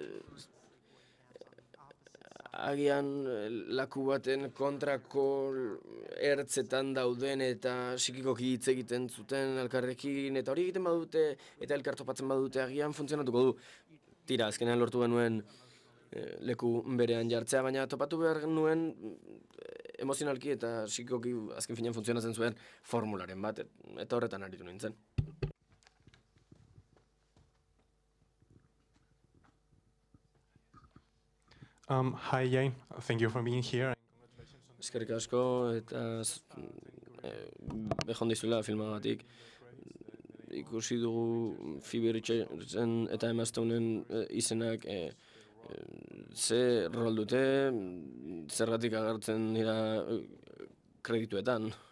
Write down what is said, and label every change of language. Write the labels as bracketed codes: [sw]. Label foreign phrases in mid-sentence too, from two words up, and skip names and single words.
[eu] Agian laku baten kontrako ertzetan dauden eta psikikoki hitz egiten zuten elkarrekin, eta hori egiten badute eta elkar topatzen badute agian funtzionatuko du. Tira, azkenean lortu genuen leku berean jartzea, baina topatu behar nuen emozionalki eta psikikoki azken finean funtzionatzen zuen formularen bat, eta horretan aritu nintzen. [en] Hi Jane, thank you for being here. [eu] Eskerrik asko eta behon dizuela filmagatik. Ikusi dugu Phoebe Richardson eta Emma Stoneen izenak ze rol dute, zergatik agertzen dira kredituetan.